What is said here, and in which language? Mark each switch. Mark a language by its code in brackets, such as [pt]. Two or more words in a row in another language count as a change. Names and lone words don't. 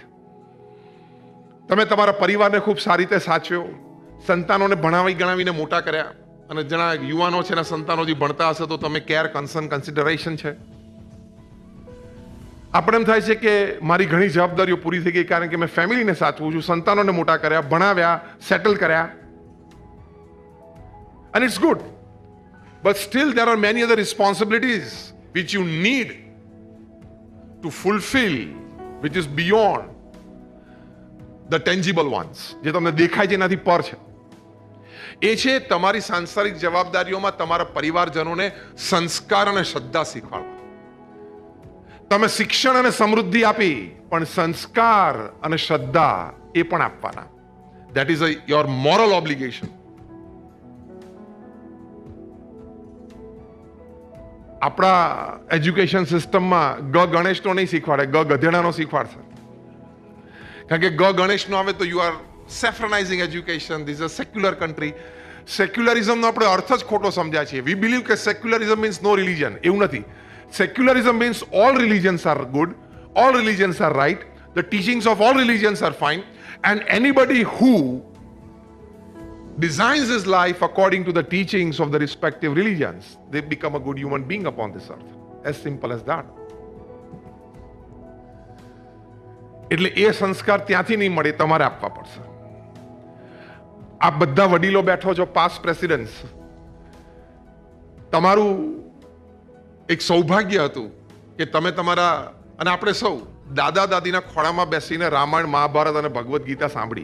[gu] તમે તમારા પરિવારને ખૂબ સારી રીતે સાચવ્યો, સંતાનોને ભણાવી ગણાવીને મોટા કર્યા, અને જેના યુવાનો છે એના સંતાનો જે ભણતા હશે તો તમે [en] care, concern, consideration [gu] છે. આપણે એમ થાય છે કે મારી ઘણી જવાબદારીઓ પૂરી થઈ ગઈ કારણ કે મેં ફેમિલીને સાચવું છું, સંતાનોને મોટા કર્યા, ભણાવ્યા, સેટલ કર્યા, [en] and it's good, but still there are many other responsibilities which you need to fulfill, which is beyond the tangible ones, [gu] જે તમને દેખાય છે એનાથી પર છે. એ છે તમારી સાંસારિક જવાબદારીઓમાં તમારા પરિવારજનોને સંસ્કાર અને શ્રદ્ધા શીખવાડવા. તમે શિક્ષણ અને સમૃદ્ધિ આપી, પણ સંસ્કાર અને શ્રદ્ધા એ પણ આપવાના. [en] That is your moral obligation. [gu] આપણા એજ્યુકેશન સિસ્ટમમાં ગણેશનો નહીં શીખવાડે, ગધેડાનો શીખવાડશે. કારણ કે ગણેશનો આવે તો [en] you are saffronizing education. This a secular country. [gu] સેક્યુલરિઝમનો આપણે અર્થ જ ખોટો સમજ્યા છીએ. [en] we believe [gu] કે [en] secularism means no religion. [gu] એવું નથી. [en] Secularism means all religions are good, all religions are right, the teachings of all religions are fine, and anybody who designs his life according to the teachings of the respective religions, they become a good human being upon this earth. As simple as that. [gu] એટલે એ સંસ્કાર ત્યાંથી નહીં મળે, તમારે આપવા પડશે. આ બધા વડીલો બેઠો છો, [en] past presidents, [gu] તમારું એક સૌભાગ્ય હતું કે તમે તમારા, અને આપણે સૌ દાદા દાદીના ખોળામાં બેસીને રામાયણ, મહાભારત અને ભગવદ્ ગીતા સાંભળી.